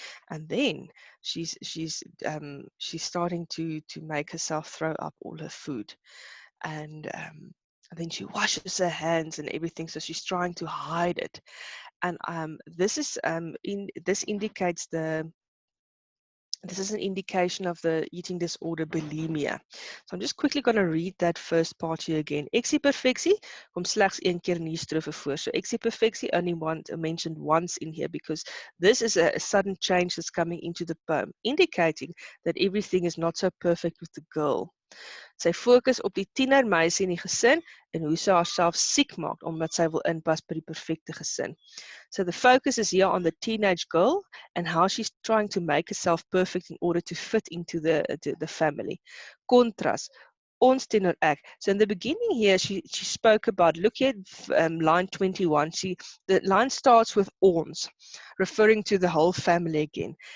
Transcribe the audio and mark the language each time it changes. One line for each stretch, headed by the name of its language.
English: And then she's starting to make herself throw up all her food, and then she washes her hands and everything, so she's trying to hide it. And this indicates this is an indication of the eating disorder bulimia. So I'm just quickly going to read that first part here again.
Afrikaans: Eksieperfeksie kom slegs een keer in die strofe voor.
English: So eksieperfeksie only mentioned once in here, because this is a sudden change that's coming into the poem, indicating that everything is not so perfect with the girl.
Afrikaans: Sy fokus op die tienermeisie in die gesin en hoe sy haarself siek maak omdat sy wil inpas by die perfekte gesin.
English: So the focus is here on the teenage girl and how she's trying to make herself perfect in order to fit into the family. Contrast,
Afrikaans: ons teenoor ek.
English: So in the beginning here, she spoke about, look at line 21. The line starts with ons, referring to the whole family again.